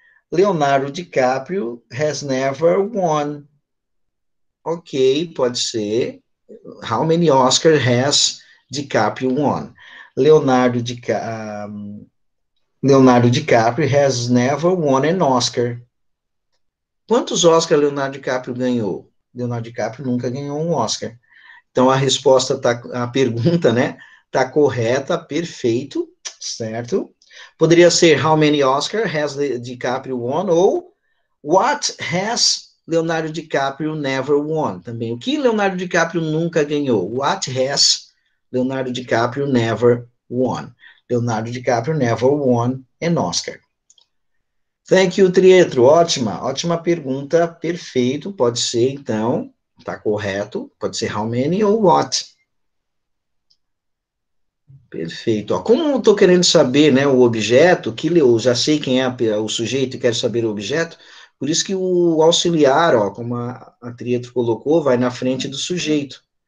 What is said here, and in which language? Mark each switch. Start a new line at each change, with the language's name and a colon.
English: Leonardo DiCaprio has never won. Ok,
Portuguese: pode ser.
English: How many Oscars has DiCaprio won? Leonardo DiCaprio has never won an Oscar.
Portuguese: Quantos Oscars Leonardo DiCaprio ganhou? Leonardo DiCaprio nunca ganhou um Oscar. Então a resposta tá, a pergunta, né, tá correta, perfeito, certo? Poderia ser
English: how many Oscars has DiCaprio won ou what has Leonardo DiCaprio never won?
Portuguese: Também o que Leonardo DiCaprio nunca ganhou?
English: What has Leonardo DiCaprio never won? Leonardo DiCaprio never won an Oscar. Thank you, Trietro.
Portuguese: Ótima pergunta, perfeito. Pode ser, então, tá correto. Pode ser how many ou what. Perfeito. Ó, como eu estou querendo saber, né, o objeto, que eu já sei quem é o sujeito e quero saber o objeto, por isso que o auxiliar, ó, como a Trietro colocou, vai na frente do sujeito.